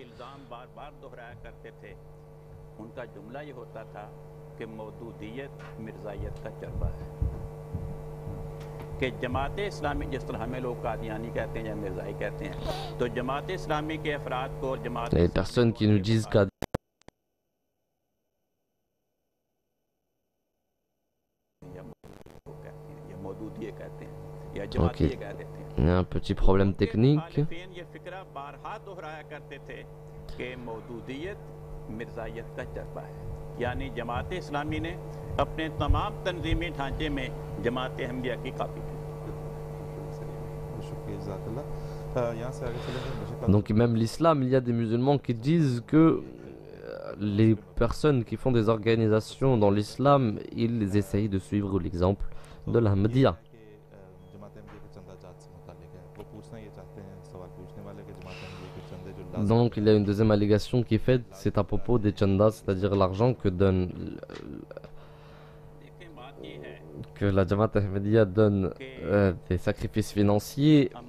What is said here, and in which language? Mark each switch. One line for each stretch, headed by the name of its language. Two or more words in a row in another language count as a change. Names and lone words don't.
French: Les personnes qui nous disent qu'à ok, il y a un petit problème technique.
Urdu: یعنی جماعت اسلامی نے اپنے تمام تنظیمی ڈھانچے میں جماعت احمدیہ کی کاپی کی.
French: Donc même l'islam, il y a des musulmans qui disent que les personnes qui font des organisations dans l'islam, ils essayent de suivre l'exemple de l'Ahmadiyya. Donc il y a une deuxième allégation qui est faite, c'est à propos des chandas, c'est-à-dire l'argent que la Jamaat Ahmadiyya donne des sacrifices financiers.